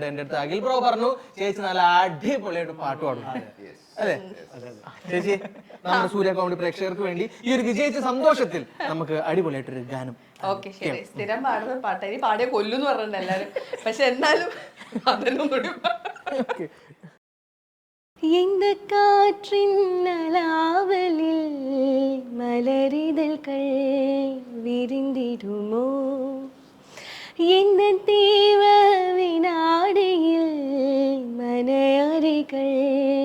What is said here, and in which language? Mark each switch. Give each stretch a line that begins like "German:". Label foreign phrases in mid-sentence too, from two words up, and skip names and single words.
Malayalam: എന്റെ അടുത്ത് അഖിൽ ബ്രോ പറഞ്ഞു ചേച്ചി നല്ല അടിപൊളിയായിട്ട് പാട്ട് പാടും. അതെ ചേച്ചി, നമ്മുടെ സൂര്യ കോമഡി പ്രേക്ഷകർക്ക് വേണ്ടി ഈ ഒരു വിജയിച്ച സന്തോഷത്തിൽ നമുക്ക് അടിപൊളിയായിട്ടൊരു ഗാനം. ഓക്കെ, ശരി. സ്ഥിരം പാടുന്ന പാട്ട്. ഇനി പാടിയ കൊല്ലുന്ന് പറഞ്ഞിട്ടുണ്ട് എല്ലാരും. പക്ഷെ എന്നാലും അതിനൊന്നുകൂടി
Tamil: இந்த காற்றின் அலாவலில் மலரிதழ்கள் விரிந்திடுமோ, இந்த தீவ வினாடியில் மன அறைகள்